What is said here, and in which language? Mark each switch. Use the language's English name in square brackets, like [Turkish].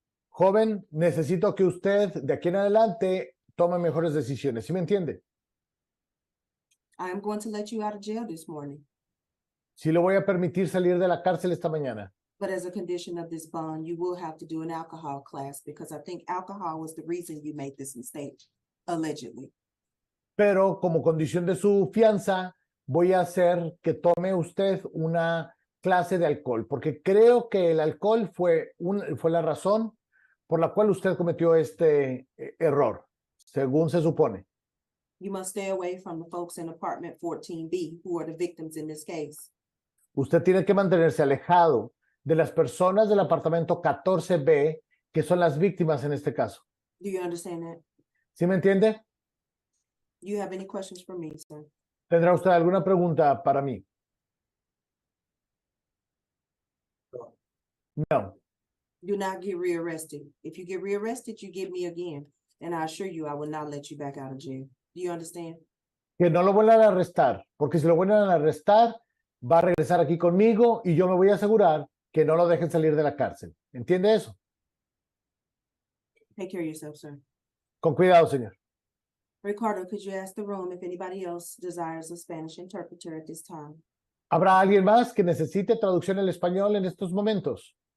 [Spanish] Joven, necesito que usted de aquí en adelante tome mejores decisiones. ¿Sí me entiende? [English] I am going to let you out of jail this morning, [Spanish] Sí le voy a permitir salir de la cárcel esta mañana. [English] but as a condition of this bond, you will have to do an alcohol class because I think alcohol was the reason you made this mistake, allegedly. [Spanish] Pero como condición de su fianza, voy a hacer que tome usted una clase de alcohol, porque creo que el alcohol fue la razón por la cual usted cometió este error, según se supone. [English] You must stay away from the folks in apartment 14B who are the victims in this case. [Spanish] Usted tiene que mantenerse alejado de las personas del apartamento 14B, que son las víctimas en este caso. [English] Do you understand that? [Spanish] ¿Sí me entiende? [English] You have any questions for me, sir? [Spanish] ¿Tendrá usted alguna pregunta para mí? No. [English] Do not get rearrested. If you get rearrested, you get me again. And I assure you, I will not let you back out of jail. Do you understand? [Spanish] Que no lo vuelvan a arrestar, porque si lo vuelven a arrestar, va a regresar aquí conmigo y yo me voy a asegurar que no lo dejen salir de la cárcel. ¿Entiende eso? [English] Take care of yourself, sir. [Spanish] Con cuidado, señor. [English] Ricardo, could you ask the room if anybody else desires a Spanish interpreter at this time? [Spanish] ¿Habrá alguien más que necesite traducción al español en estos momentos?